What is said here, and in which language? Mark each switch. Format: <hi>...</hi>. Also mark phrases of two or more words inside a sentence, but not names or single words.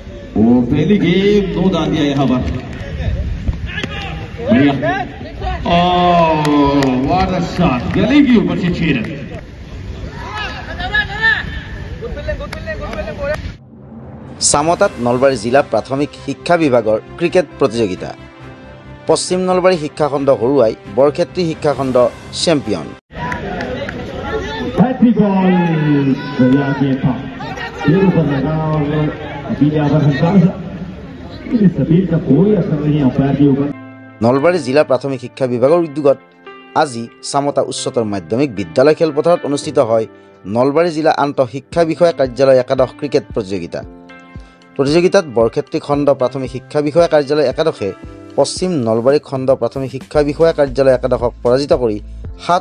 <hi>और पहली गेम 2 डाल दिया यहाँ पर बढ़िया</hi> <en>what a shot</en> <hi>गली के ऊपर से 6 रन</hi> <as>সামতাত নলবাৰী জিলা প্ৰাথমিক শিক্ষা বিভাগৰ ক্ৰিকেট প্ৰতিযোগিতা পশ্চিম নলবাৰী শিক্ষাখণ্ড হৰুৱাই বৰক্ষেত্ৰী শিক্ষাখণ্ড চেম্পিয়ন নলবাৰী জিলা প্ৰাথমিক শিক্ষা বিভাগৰ উদ্যোগত আজি সামতা উচ্চতৰ মাধ্যমিক বিদ্যালয় খেলপথাৰত অনুষ্ঠিত হয় নলবাৰী জিলা আন্তঃ শিক্ষা বিষয়া কাৰ্যালয় একাদশ ক্ৰিকেট প্ৰতিযোগিতা প্ৰতিযোগিতাত বৰক্ষেত্ৰী খণ্ড প্ৰাথমিক শিক্ষা বিষয়া কাৰ্যালয় একাদশে পশ্চিম নলবাৰী খণ্ড প্ৰাথমিক শিক্ষা বিষয়া কাৰ্যালয় একাদশক পৰাজিত কৰি 7</as>